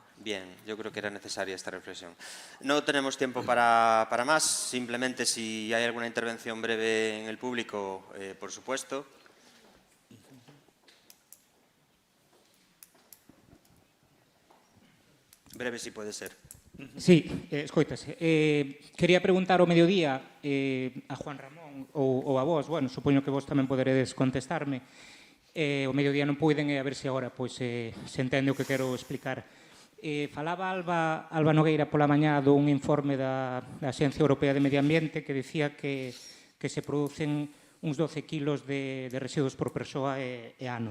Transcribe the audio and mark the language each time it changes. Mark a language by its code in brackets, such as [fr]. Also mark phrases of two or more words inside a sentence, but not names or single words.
[es] Bien, yo creo que era necesaria esta reflexión. No tenemos tiempo para más, simplemente si hay alguna intervención breve en el público, por supuesto. Breve si puede ser. Sí, [gl] escoítase. Quería preguntar ao mediodía a Juan Ramón ou a vos, bueno, supoño que vos tamén poderedes contestarme. O mediodía non puiden, a ver se agora se entende o que quero explicar. Falaba Alba Nogueira pola mañá dun informe da Axencia Europea de Medio Ambiente que dicía que se producen uns 12 kilos de residuos por persoa e ano.